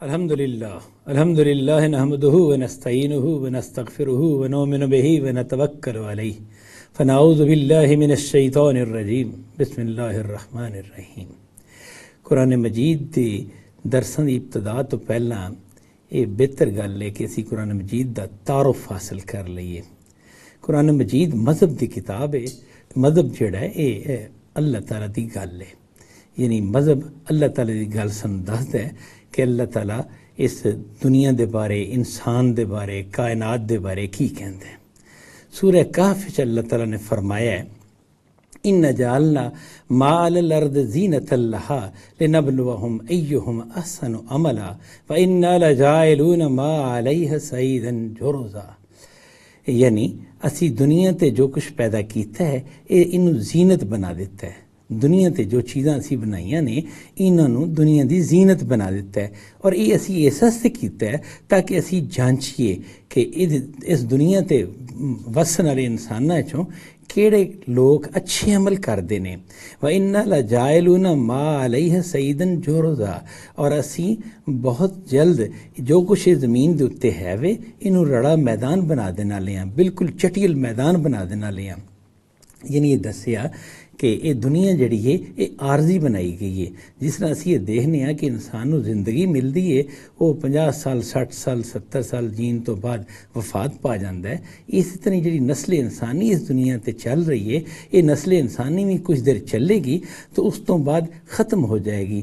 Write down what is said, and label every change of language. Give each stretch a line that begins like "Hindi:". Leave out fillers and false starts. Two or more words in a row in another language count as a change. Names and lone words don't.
Arabic: الحمد لله نحمده ونستعينه ونستغفره ونؤمن به ونتوكل عليه فنعوذ بالله من الشيطان الرجيم بسم الله الرحمن الرحيم.
Punjabi: قرآن مجید دی درساں دی ابتدا توں پہلاں یہ بہتر گل ہے کہ اسیں قرآن مجید دا تعارف حاصل کر لئیے. قرآن مجید مذہب دی کتاب ہے۔ مذہب جیہڑا ہے یہ اللہ تعالیٰ دی گل ہے، یعنی مذہب اللہ تعالیٰ دی گل سانوں دسدا ہے کہ اللہ تعالیٰ اس دنیا دے بارے، انسان دے بارے، کائنات دے بارے کی کہندا ہے. سورہ کہف چ اللہ تعالیٰ نے فرمایا ہے,
Arabic: إنا جعلنا ما على الأرض زينة لها لنبلوهم أيهم أحسن عملا وإنا لجاعلون ما عليها صعيدا جرزا.
Punjabi: یعنی اسی دنیا تے جو کچھ پیدا کیا ہے یہ اینوں زینت بنا دتا ہے. دنیا تے جو چیزاں اسی بنائیاں نے انہوں دنیا کی زینت بنا دتا ہے اور یہ اسی اس واسطے کیا ہے تاکہ اسی جانچیے کہ اس دنیا تے وسن والے انساناں چوں کیہڑے لوگ اچھے عمل کرتے ہیں.
Arabic: وإنا لجاعلون ما عليها صعيدا جرزا,
Punjabi: اور اسی بہت جلد جو کچھ اس زمین کے اتے ہے وے اینوں رڑا میدان بنا دینے والے ہیں، بالکل چٹیل میدان بنا دینے والے ہیں. یعنی یہ دسیا کہ یہ دنیا جیہڑی ہے یہ عارضی بنائی گئی ہے.
Urdu: جس طرح اسیں یہ دیکھنے کہ انسان کو زندگی ملتی ہے وہ 50 سال 60 سال 70 سال جین تو بعد وفات پا جاتا ہے، اس طرح جی نسل انسانی اس دنیا پر چل رہی ہے یہ نسل انسانی بھی کچھ دیر چلے گی تو اس تو بعد ختم ہو جائے گی.